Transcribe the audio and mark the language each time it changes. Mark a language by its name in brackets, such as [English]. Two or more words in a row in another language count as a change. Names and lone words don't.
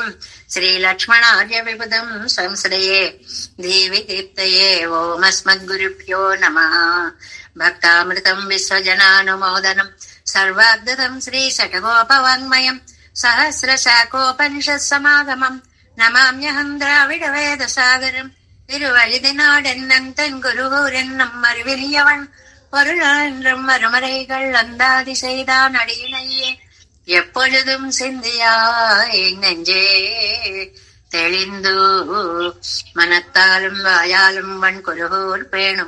[Sanskrit] శ్రీలక్ష్మణార్య విబుధం సంశ్రయే దీవి దీప్తయే. ఓమస్మద్గురుభ్యో నమః. భక్తామృతం విశ్వజనానుమోదనం సర్వాద్భుతం శ్రీ శఠగోపవాङ्మయం. సహస్రశాఖోపనిషత్ సమాగమం నమామ్యహం ద్రావిడ వేద సాగరం. [Tamil] திருவழுதினாடென்னன் குருகூரென்னம் அறிவிலியவன் பொருளான்றும் மறுமறைகள் அந்தாதி செய்தான் அடியினையே. எப்பொழுதும் சிந்தியாய் நெஞ்சே தெளிந்து மனத்தாலும் வாயாலும் வன் குருகூர் பேணும்.